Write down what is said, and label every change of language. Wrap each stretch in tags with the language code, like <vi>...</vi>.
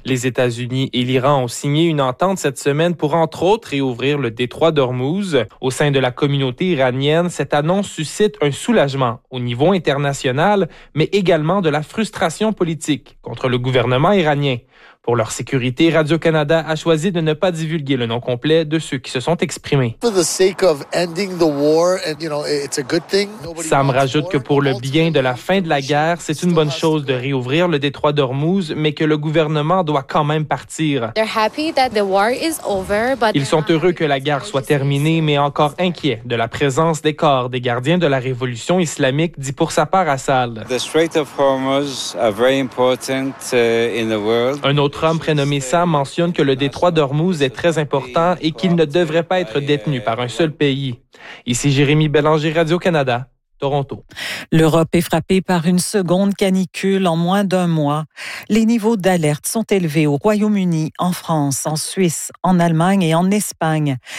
<fr>Les États-Unis et l'Iran ont signé une entente cette semaine pour entre autres réouvrir le détroit d'Ormuz. Au sein de la communauté iranienne, cette annonce suscite un soulagement au niveau international, mais également de la frustration politique contre le gouvernement iranien. Pour leur sécurité, Radio-Canada a choisi de ne pas divulguer le nom complet de ceux qui se sont exprimés.</fr> <en>For the sake of ending the war, and you know, it's a good thing.</en> <fr>Sam rajoute que pour le bien de la fin de la guerre, c'est une bonne chose de réouvrir le détroit d'Ormuz, mais que le gouvernement doit quand même partir.</fr> <en>They're happy that the war is over, but</en> <fr>ils sont heureux que la guerre soit terminée, mais encore inquiets de la présence des corps des gardiens de la révolution islamique, dit pour sa part Assal.</fr> <en>The Strait of Hormuz are very important in the world.</en> <fr>Un autre homme prénommé Sam mentionne que le détroit d'Ormuz est très important et qu'il ne devrait pas être détenu par un seul pays. Ici Jérémy Bélanger, Radio-Canada, Toronto. L'Europe est frappée par une seconde canicule en moins d'un mois. Les niveaux d'alerte sont élevés au Royaume-Uni, en France, en Suisse, en Allemagne et en Espagne.</fr>